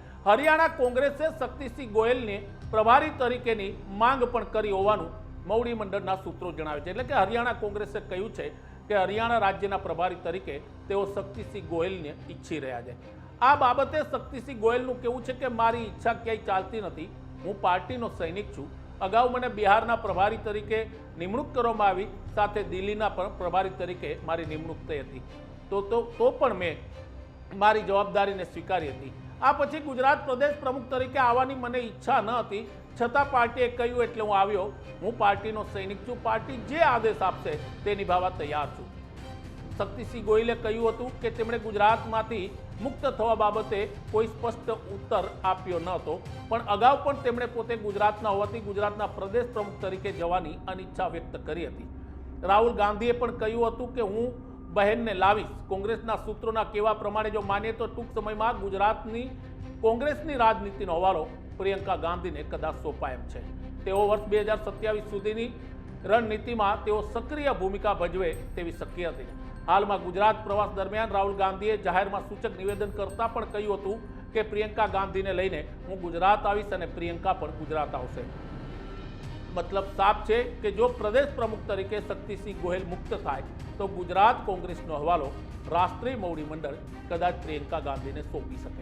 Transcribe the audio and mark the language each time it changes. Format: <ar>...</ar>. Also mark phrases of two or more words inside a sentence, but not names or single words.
<gu>હરિયાણા કોંગ્રેસે શક્તિસિંહ ગોહિલને પ્રભારી તરીકેની માંગ પણ કરી હોવાનું મોવડી મંડળના સૂત્રો જણાવે છે। એટલે કે હરિયાણા કોંગ્રેસે કહ્યું છે કિ હરિયાણા રાજ્યના પ્રભારી તરીકે તેઓ શક્તિસિંહ ગોહિલને ઇચ્છી રહ્યા છે। આ બાબતે શક્તિસિંહ ગોહિલનું કહેવું છે કિ મારી ઇચ્છા ક્યાંય ચાલતી નથી, હું પાર્ટીનો સૈનિક છું। અગાઉ મને બિહારના પ્રભારી તરીકે નિમણૂક કરવામાં આવી, સાથે દિલ્હીના પણ પ્રભારી તરીકે મારી નિમણૂક થઈ હતી તો પણ મૈં મારી જવાબદારીને સ્વીકારી હતી। આ પછી ગુજરાત પ્રદેશ પ્રમુખ તરીકે આવવાની મને ઇચ્છા ન હતી, છતાં પાર્ટીએ કહ્યું એટલે હું આવ્યો। હું પાર્ટીનો સૈનિક છું, પાર્ટી જે આદેશ આપશે તે નિભાવવા તૈયાર છું। શક્તિસિંહ ગોહિલે કહ્યું હતું કિ તેમણે ગુજરાતમાંથી મુક્ત થવા બાબતે કોઈ સ્પષ્ટ ઉત્તર આપ્યો ન હતો, પણ અગાઉ પણ તેમણે પોતે ગુજરાતના હોવાથી ગુજરાતના પ્રદેશ પ્રમુખ તરીકે જવાની અનિચ્છા વ્યક્ત કરી હતી। રાહુલ ગાંધીએ પણ કહ્યું હતું કિ હું બહેનને લાવીશ। કોંગ્રેસના સૂત્રોના કહેવા પ્રમાણે જો માનીએ તો ટૂંક સમયમાં ગુજરાતની કોંગ્રેસની રાજનીતિનો હવાલો પ્રિયંકા ગાંધીને કદાચ સોંપાય એમ છે। તેઓ વર્ષ 2027 સુધીની રણનીતિમાં તેઓ સક્રિય ભૂમિકા ભજવે તેવી શક્યતા છે। હાલમાં ગુજરાત પ્રવાસ દરમિયાન રાહુલ ગાંધીએ જાહેરમાં સૂચક નિવેદન કરતા પણ કહ્યું હતું કે પ્રિયંકા ગાંધીને લઈને હું ગુજરાત આવીશ અને પ્રિયંકા પણ ગુજરાત આવશે। મતલબ સાફ છે કે જો પ્રદેશ પ્રમુખ તરીકે શક્તિસિંહ ગોહિલ મુક્ત થાય તો ગુજરાત કોંગ્રેસનો હવાલો રાષ્ટ્રીય મોવડી મંડળ કદાચ પ્રિયંકા ગાંધીને સોંપી શકે।</gu>